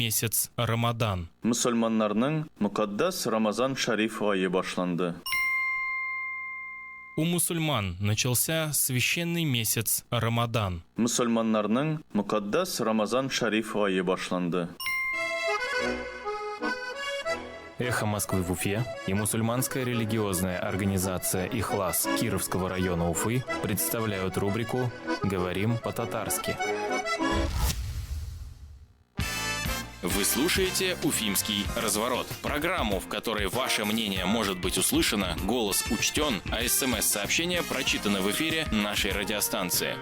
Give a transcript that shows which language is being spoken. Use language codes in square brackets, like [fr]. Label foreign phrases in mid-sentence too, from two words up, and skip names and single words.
[ru] месяц Рамадан. [tt] Мусульманнарның мукаддас Рамазан Шариф айы башланды. [ru] У мусульман начался священный месяц Рамадан. [tt] Мусульманнарның мукаддас Рамазан Шариф айы башланды. [ru] Эхо Москвы в Уфе и мусульманская религиозная организация «Ихлас» Кировского района Уфы представляют рубрику «Говорим по-татарски». Вы слушаете «Уфимский разворот» – программу, в которой ваше мнение может быть услышано, голос учтен, а СМС-сообщения прочитаны в эфире нашей радиостанции.